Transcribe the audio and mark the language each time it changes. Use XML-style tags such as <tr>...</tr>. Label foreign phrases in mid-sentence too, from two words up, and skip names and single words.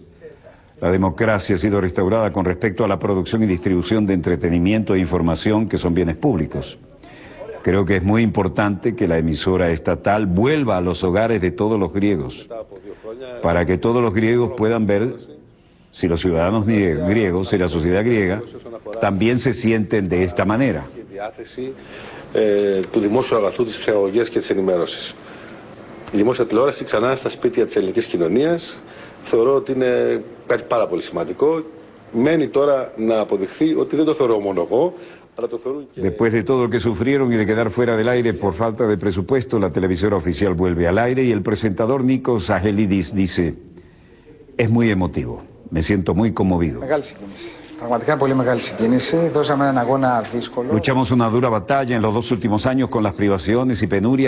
<es>La democracia ha sido restaurada con respecto a la producción y distribución de entretenimiento e información que son bienes públicos. Creo que es muy importante que la emisora estatal vuelva a los hogares de todos los griegos, para que todos los griegos puedan ver si los ciudadanos griegos, si la sociedad griega, también se sienten de esta manera.</es> <el>Η δημόσια τηλεόραση ξανά στα σπίτια της ελληνικής κοινωνίας θεωρώ ότι είναι πάρα πολύ σημαντικό. Μένει τώρα να αποδειχθεί ότι δεν το θεωρώ μόνο εγώ, αλλά το θεωρούν και...</el> <es>Después de todo lo que sufrieron y de quedar fuera del aire por falta de presupuesto, la televisora oficial vuelve al aire y el presentador Nikos Aghelidis dice, es muy emotivo, me siento muy conmovido. Luchamos una dura batalla en los 2 últimos años con las privaciones y penurias.</es>